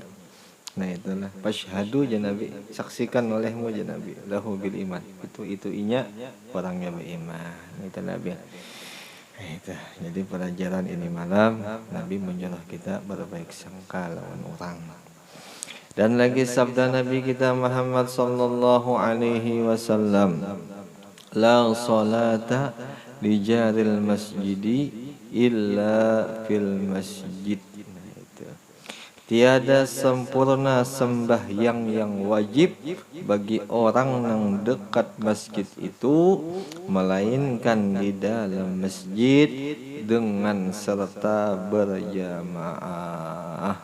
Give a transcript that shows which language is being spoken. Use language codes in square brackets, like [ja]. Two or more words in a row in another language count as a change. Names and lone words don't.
[bjn] Nah itulah [ar] فاشهدوا جنابي, [bjn] saksikan olehmu janabi [ar] له بالإيمان, [bjn] itu inya orangnya beriman. Itu Nabi. Itu jadi pelajaran ini malam, Nabi menyuruh kita berbaik sangka lawan orang. Dan lagi sabda Nabi kita Muhammad [ar] صلى الله عليه وسلم, لا صلاة لجار المسجد إلا في المسجد. [bjn] Tiada sempurna sembahyang yang wajib bagi orang yang dekat masjid itu, melainkan di dalam masjid dengan serta berjamaah.